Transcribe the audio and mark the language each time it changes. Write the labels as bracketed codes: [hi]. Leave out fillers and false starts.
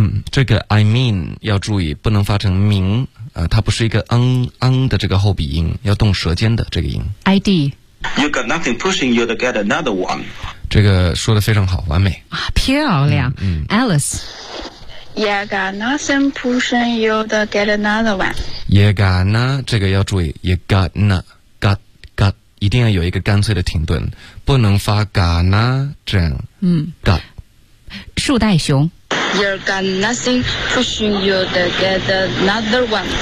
[zh] 这个 I mean 要注意，不能发成名，它不是一个嗯嗯的这个后鼻音，要动舌尖的这个音。 [en] ID. You got nothing pushing you to get another one. [zh] 这个说得非常好，完美。啊，漂亮。Alice. [en] You got nothing pushing you to get another one. You got na, [zh] 这个要注意 [en] ,you got na. [zh] 一定要有一个干脆的停顿，不能发嘎呢这样。 got 树袋熊。 [en] You're got nothing pushing you to get another one。